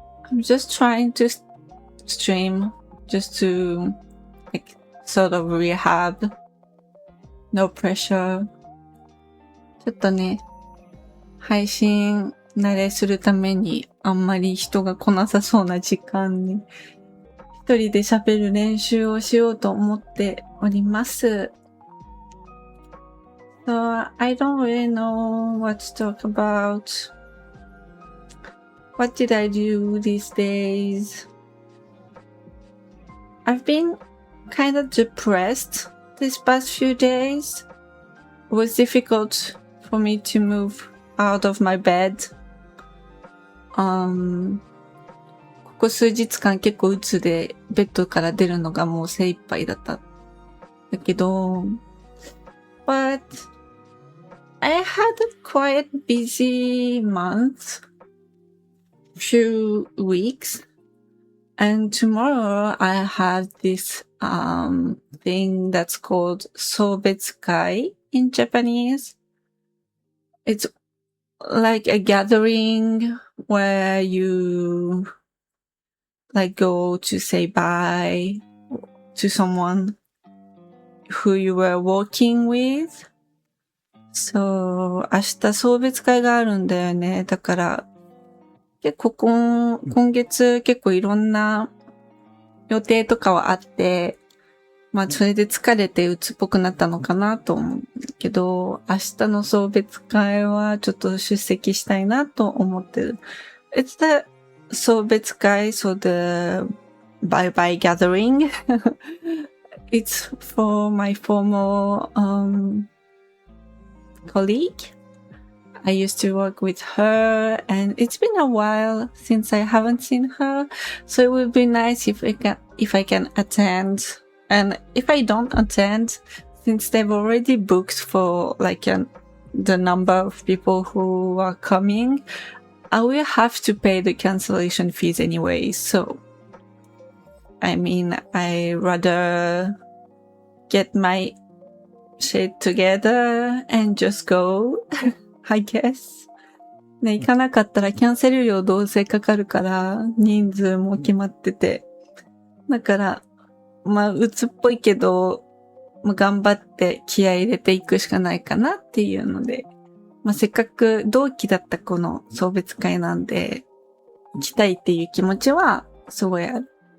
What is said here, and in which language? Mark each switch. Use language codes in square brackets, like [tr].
[en] I'm just trying to stream just to like sort of rehab. No pressure. [ja] ちょっとね、配信慣れするためにあんまり人が来なさそうな時間に一人で喋る練習をしようと思っております。 [en] So I don't really know what to talk about. What did I do these days? I've been kind of depressed these past few days. It was difficult for me to move out of my bed. [ja] ここ数日間結構鬱でベッドから出るのがもう精一杯だった。だけど、 [en] but I had a quite busy month, few weeks, and tomorrow I have this thing that's called 送別会 in Japanese. It's like a gathering where you like go to say bye to someone who you were working with. [ja] So 明日送別会があるんだよね。だから結構今月結構いろんな予定とかはあって、まあそれで疲れて鬱っぽくなったのかなと思うけど、明日の送別会はちょっと出席したいなと思ってる。 [en] It's the 送別会, so the bye-bye gathering. It's for my former colleague. I used to work with her, and it's been a while since I haven't seen her, so it would be nice if I can attend. And if I don't attend, since they've already booked for like the number of people who are coming, I will have to pay the cancellation fees anyway. So, I mean, I rather get my shit together and just go, I guess. [ja] ね、行かなかったらキャンセル料どうせかかるから、人数も決まってて。だから、まあ、鬱っぽいけど、まあ、頑張って気合い入れていくしかないかなっていうので、まあ、せっかく同期だったこの送別会なんで、行きたいっていう気持ちはすごいある。